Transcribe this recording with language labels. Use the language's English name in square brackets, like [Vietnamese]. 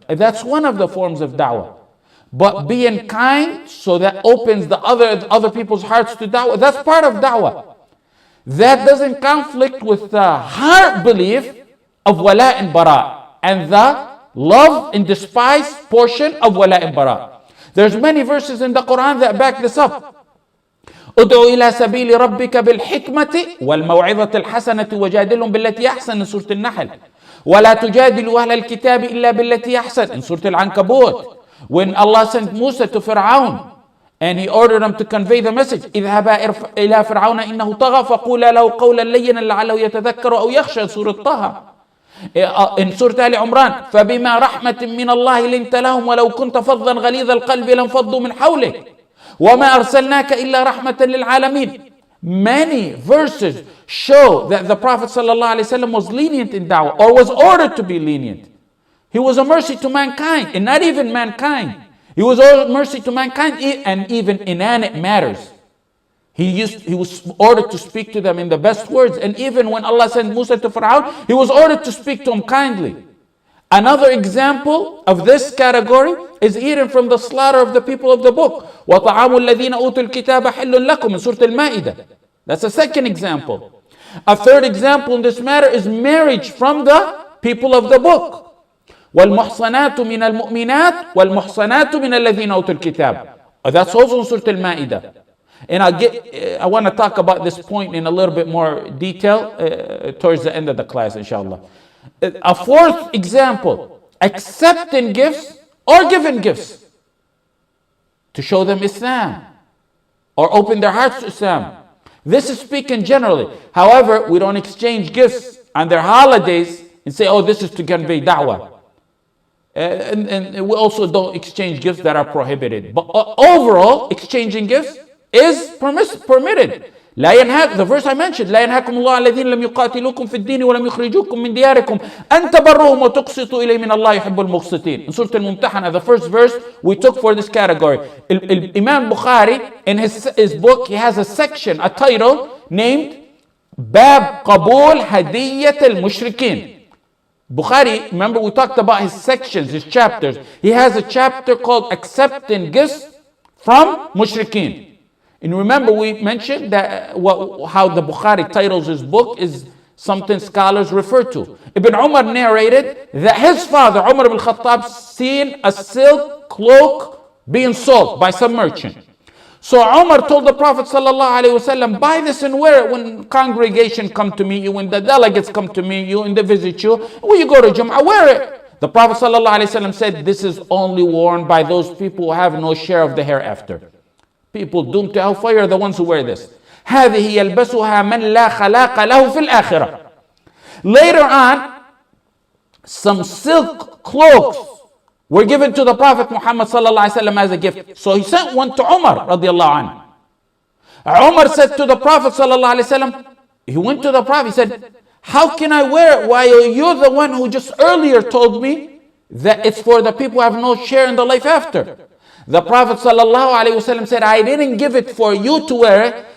[English] That's one of the forms of da'wah. But being kind, so that opens the other people's hearts to da'wah, that's part of da'wah. That doesn't conflict with the heart belief of wala and bara, and the love and despise portion of wala and bara. There's many verses in the Quran that back this up. [Arabic] ادعو إلى سبيل ربك بالحكمة والموعظة الحسنة وجادلهم بالتي أحسن in سورة النحل ولا تجادلوا أهل الكتاب إلا بالتي أحسن in سورة العنكبوت. [English] When Allah sent Musa to Fir'aun and he ordered him to convey the message, [Arabic] اذهبا إلى فرعون إنه طغى فقولا له قولا لينا لعله يتذكر أو يخشى سورة طه. [English] In Surah Ali Imran, [Arabic] فبما رحمة من الله لنت لهم ولو كنت فظا غليظ القلب لانفضوا من حولك وما أرسلناك إلا رحمة للعالمين. [English] Many verses show that the Prophet ﷺ was lenient in da'wah, or was ordered to be lenient. He was a mercy to mankind, and not even mankind. He was a mercy to mankind and even inanimate matters. He was ordered to speak to them in the best words. And even when Allah sent Musa to Fir'aun, he was ordered to speak to him kindly. Another example of this category is eaten from the slaughter of the people of the book. [Arabic] وَطَعَامُ الَّذِينَ أُوتُوا الْكِتَابَ حِلٌّ لَكُمْ in Surah Al-Ma'idah. [English] That's a second example. A third example in this matter is marriage from the people of the book. [Arabic] وَالْمُحْصَنَاتُ مِنَ الْمُؤْمِنَاتِ وَالْمُحْصَنَاتُ مِنَ الَّذِينَ أُوتُوا الْكِتَابَ. [English] That's also in Surah Al-Ma'idah. And I want to talk about this point in a little bit more detail towards the end of the class, inshallah. A fourth example, accepting gifts or giving gifts to show them Islam or open their hearts to Islam. This is speaking generally. However, we don't exchange gifts on their holidays and say, oh, this is to convey da'wah. And we also don't exchange gifts that are prohibited. But overall, exchanging gifts is permitted. The verse I mentioned, [Arabic] لا ينهاكم الله الذين لم يقاتلوكم في الدين ولم يخرجوكم من دياركم أن تبروهم وتقسطوا إليهم من الله يحب المقسطين. [English] In Surah Al-Mumtahana, the first verse we took for this category. Imam Bukhari, in his book, he has a section, a title named Bab Qabul Hadiyyat al-Mushrikeen. Bukhari, remember we talked about his sections, his chapters. He has a chapter called Accepting Gifts from Mushrikeen. And remember we mentioned that how the Bukhari titles his book is something scholars refer to. Ibn Umar narrated that his father, Umar ibn Khattab, seen a silk cloak being sold by some merchant. So Umar told the Prophet ﷺ, buy this and wear it when congregation come to meet you, when the delegates come to meet you and they visit you. When you go to Jum'ah, wear it. The Prophet ﷺ said, this is only worn by those people who have no share of the hereafter. People doomed to hellfire are the ones who wear this. [Arabic] هذه يلبسها من لا خلاق له في الآخرة. [English] Later on, some silk cloaks were given to the Prophet Muhammad ﷺ as a gift. So he sent one to Umar radiallahu anhu. Umar said to the Prophet ﷺ, he went to the Prophet, he said, how can I wear it while you're the one who just earlier told me that it's for the people who have no share in the life after? The Prophet ﷺ said, I didn't give it for you to wear it,